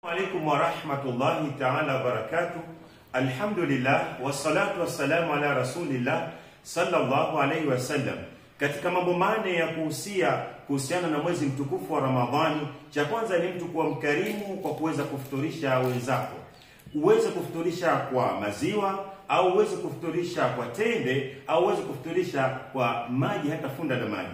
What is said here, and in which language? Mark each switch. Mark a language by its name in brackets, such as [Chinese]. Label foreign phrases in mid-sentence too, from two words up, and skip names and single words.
[Arabic] عليكم ورحمة الله تعالى وبركاته. الحمد لله والصلاة والسلام على رسول الله صلى الله عليه وسلم. [Swahili] Katika mambo mane ya kuhusiana na mwezi mtukufu wa Ramadhani, cha kwanza ni mtu kuwa mkarimu kwa kuweza kufuturisha wenzako. Uweze kufuturisha kwa maziwa, au uweze kufuturisha kwa tende, au uweze kufuturisha kwa maji, hata funda la maji.